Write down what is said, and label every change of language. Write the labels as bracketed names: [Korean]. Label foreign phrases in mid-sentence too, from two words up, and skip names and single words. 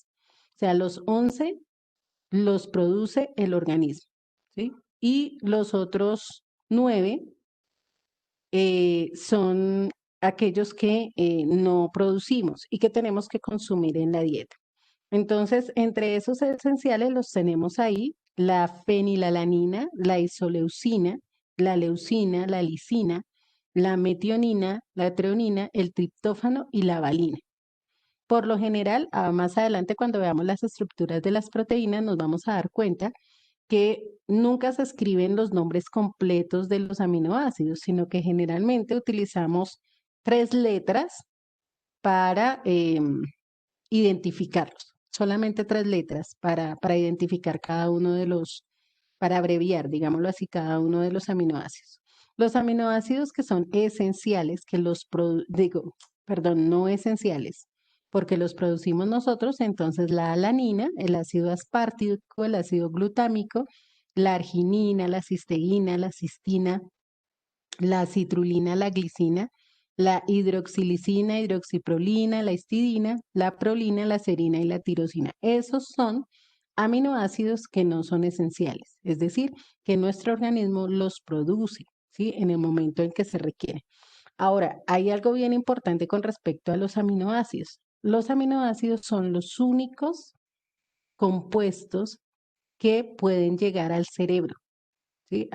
[Spanish] O sea, los 11 los produce el organismo, ¿sí? Y los otros 9 son aquellos que no producimos y que tenemos que consumir en la dieta. Entonces, entre esos esenciales los tenemos ahí, la fenilalanina, la isoleucina, la leucina, la lisina, la metionina, la treonina, el triptófano y la valina. Por lo general, más adelante cuando veamos las estructuras de las proteínas, nos vamos a dar cuenta que nunca se escriben los nombres completos de los aminoácidos, sino que generalmente utilizamos 3 letras para identificarlos. Solamente 3 letras para identificar cada uno de los, para abreviar, digámoslo así, cada uno de los aminoácidos. Los aminoácidos que son esenciales, que no esenciales, porque los producimos nosotros, entonces la alanina, el ácido aspartico, el ácido glutámico, la arginina, la cisteína, la cistina, la citrulina, la glicina, la hidroxilicina, hidroxiprolina, la histidina, la prolina, la serina y la tirosina. Esos son aminoácidos que no son esenciales, es decir, que nuestro organismo los produce, ¿sí? En el momento en que se requiere. Ahora, hay algo bien importante con respecto a los aminoácidos. Los aminoácidos son los únicos compuestos que pueden llegar al cerebro, ¿sí?